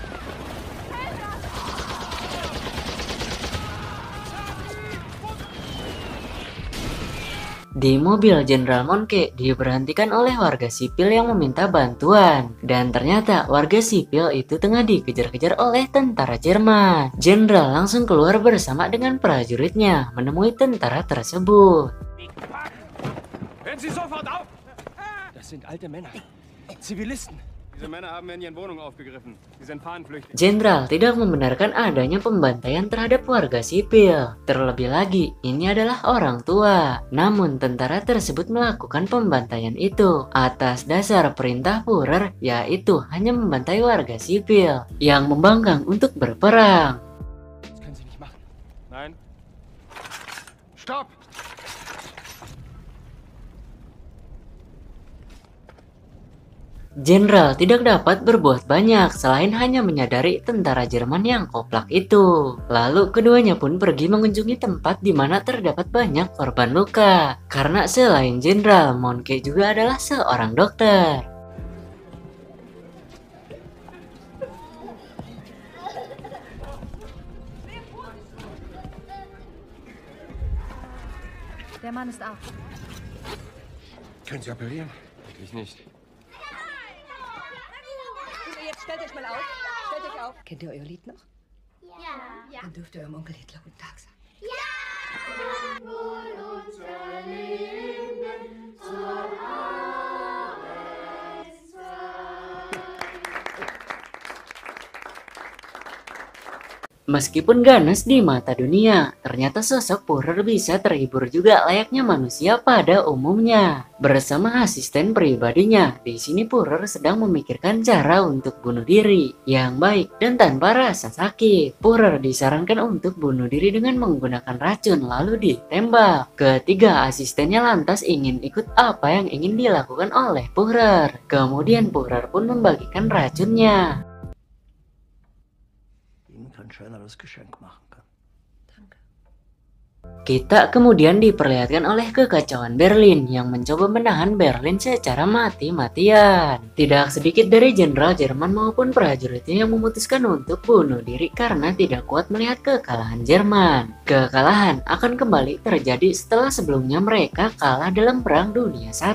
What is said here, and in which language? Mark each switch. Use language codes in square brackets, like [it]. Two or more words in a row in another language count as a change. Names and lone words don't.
[id] Di mobil Jenderal Monke diberhentikan oleh warga sipil yang meminta bantuan, dan ternyata warga sipil itu tengah dikejar-kejar oleh tentara Jerman. Jenderal langsung keluar bersama dengan prajuritnya menemui tentara tersebut. [de] Hören Sie sofort auf! Das sind alte Männer. Zivilisten. Diese Männer haben in ihren Wohnungen aufgegriffen. Sie sind Fahnenflüchtlinge. [id] Jenderal tidak membenarkan adanya pembantaian terhadap warga sipil. Terlebih lagi, ini adalah orang tua. Namun tentara tersebut melakukan pembantaian itu atas dasar perintah Führer, yaitu hanya membantai warga sipil yang membangkang untuk berperang. [de] Das können Sie nicht machen. Nein. Stopp! [id] Jenderal tidak dapat berbuat banyak selain hanya menyadari tentara Jerman yang koplak itu. Lalu keduanya pun pergi mengunjungi tempat di mana terdapat banyak korban luka. Karena selain Jenderal, Monke juga adalah seorang dokter. [de] Der Mann ist ab. Können Sie operieren? Wirklich nicht. Jetzt stellt euch mal auf. Stellt euch auf. Kennt ihr euer Lied noch? Ja. Dann dürft ihr eurem Onkel Hitler guten Tag sagen. [id] Meskipun ganas di mata dunia, ternyata sosok Führer bisa terhibur juga layaknya manusia pada umumnya. Bersama asisten pribadinya, di sini Führer sedang memikirkan cara untuk bunuh diri yang baik dan tanpa rasa sakit. Führer disarankan untuk bunuh diri dengan menggunakan racun lalu ditembak. Ketiga asistennya lantas ingin ikut apa yang ingin dilakukan oleh Führer. Kemudian Führer pun membagikan racunnya. [de] Ihnen kein schöneres Geschenk machen kann. Danke. [id] Kita kemudian diperlihatkan oleh kekacauan Berlin yang mencoba menahan Berlin secara mati-matian. Tidak sedikit dari jenderal Jerman maupun prajuritnya yang memutuskan untuk bunuh diri karena tidak kuat melihat kekalahan Jerman. Kekalahan akan kembali terjadi setelah sebelumnya mereka kalah dalam Perang Dunia I.